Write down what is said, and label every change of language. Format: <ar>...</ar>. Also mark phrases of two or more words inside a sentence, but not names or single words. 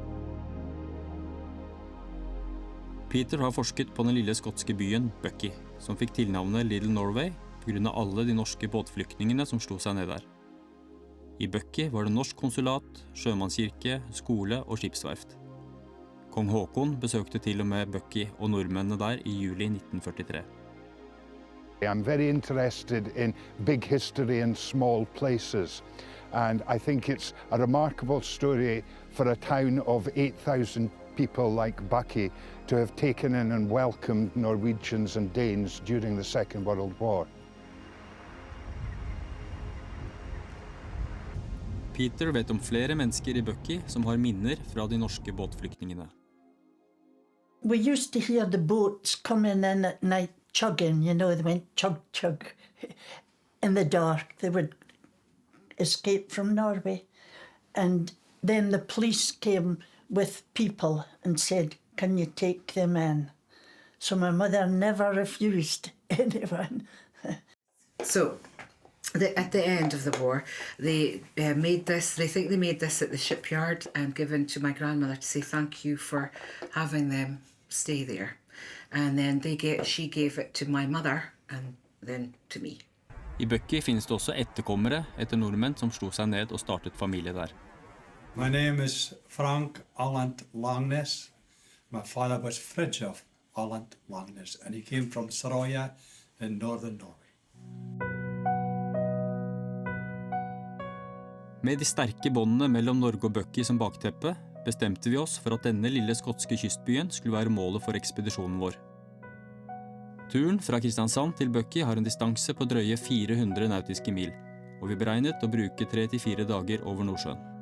<no>Peter har forsket på den lille skotske byen Buckie, som fikk tilnavnet Little Norway på grunn av alle de norske båtflyktningene som slo seg ned der. I Buckie var det norsk konsulat, sjømannskirke, skole og skipsverft. Kong Håkon besøkte til og med Buckie og nordmennene der i juli 1943.</no> <en>I'm very interested in big history in small places, and I think it's a remarkable story for a town of 8,000 people like Buckie to have taken in and welcomed Norwegians and Danes during the Second World War.</en> <no>Peter vet om flere mennesker i Buckie som har minner fra de norske båtflyktningene.</no> <en>We used to hear the boats coming in at night chugging, you know, they went chug, chug in the dark. They would escape from Norway. And then the police came with people and said, can you take them in? So my mother never refused anyone. So, at the end of the war, they made this, they think they made this at the shipyard and given to my grandmother to say thank you for having them stay there. And then she gave it to my mother and then to me.</en> <no>I Buckie finnes det også etterkommere etter nordmenn som slo seg ned og startet familie der.</no> <en>My name is Frank Alland Langnes. My father was Fridtjof Alland Langnes, and he came from Saroya in northern Norway.</en> <no>Med de sterke båndene mellom Norge og Buckie som bakteppe, bestemte vi oss for at denne lille skotske kystbyen skulle være målet for ekspedisjonen vår. Turen fra Kristiansand til Buckie har en distanse på drøye 400 nautiske mil, og vi beregnet å bruke 3 til 4 dager over Nordsjøen.</no>